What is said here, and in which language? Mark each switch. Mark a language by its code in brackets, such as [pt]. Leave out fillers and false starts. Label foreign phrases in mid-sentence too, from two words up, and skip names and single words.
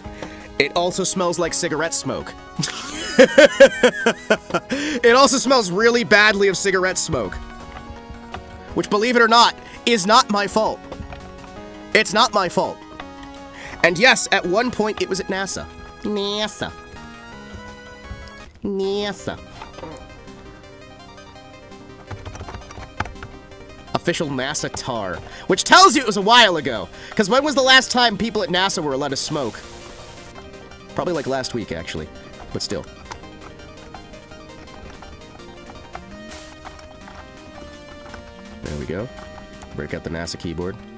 [en] It also smells like cigarette smoke. It also smells really badly of cigarette smoke. Which, believe it or not, is not my fault. It's not my fault. And yes, at one point it was at NASA. NASA. NASA. Official NASA tar. Which tells you it was a while ago. Because when was the last time people at NASA were allowed to smoke? Probably like last week, actually. But still. There we go. Break out the NASA keyboard.